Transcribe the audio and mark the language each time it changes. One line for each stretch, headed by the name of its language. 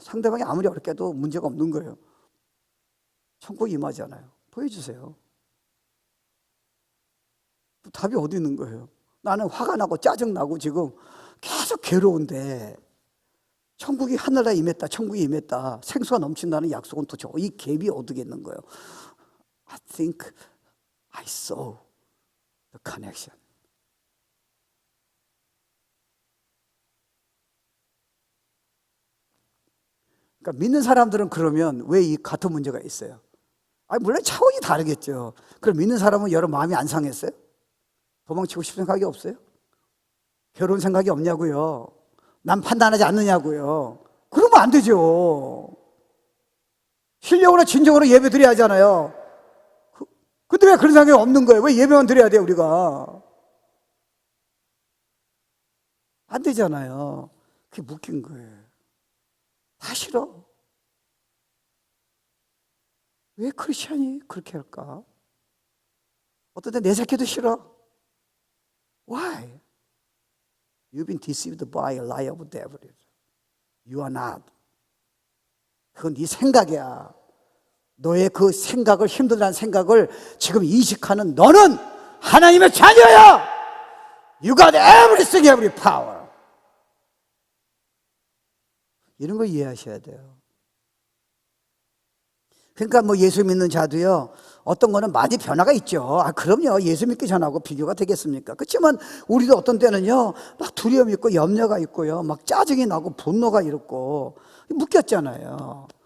Korean: 상대방이 아무리 어렵게 해도 문제가 없는 거예요. 천국 임하잖아요. 보여주세요. 답이 어디 있는 거예요? 나는 화가 나고 짜증나고 지금 계속 괴로운데 천국이 하늘나라에 임했다, 천국이 임했다, 생수가 넘친다는 약속은 도대체 이 갭이 어떻게 있는 거예요?
English: I think I saw the connection.
Korean: 그러니까 믿는 사람들은 그러면 왜 이 같은 문제가 있어요? 물론 차원이 다르겠죠. 그럼 믿는 사람은 여러분 마음이 안 상했어요? 도망치고 싶은 생각이 없어요? 결혼 생각이 없냐고요? 남 판단하지 않느냐고요? 그러면 안 되죠. 신령으로 진정으로 예배 드려야 하잖아요. 근데 왜 그런 생각이 없는 거예요? 왜 예배만 드려야 돼요, 우리가? 안 되잖아요. 그게 묶인 거예요. 다 싫어. 왜 크리스천이 그렇게 할까? 어떤 때 내 새끼도 싫어.
English: Why? You've been deceived by a lie of the devil. You are not.
Korean: 그건 네 생각이야. 너의 그 생각을, 힘들다는 생각을 지금 인식하는 너는 하나님의 자녀야.
English: You got everything, every power.
Korean: 이런 걸 이해하셔야 돼요. 그러니까 뭐 예수 믿는 자도요, 어떤 거는 많이 변화가 있죠. 그럼요. 예수 믿기 전하고 비교가 되겠습니까? 그렇지만 우리도 어떤 때는요, 막 두려움이 있고 염려가 있고요, 막 짜증이 나고 분노가 있고 묶였잖아요.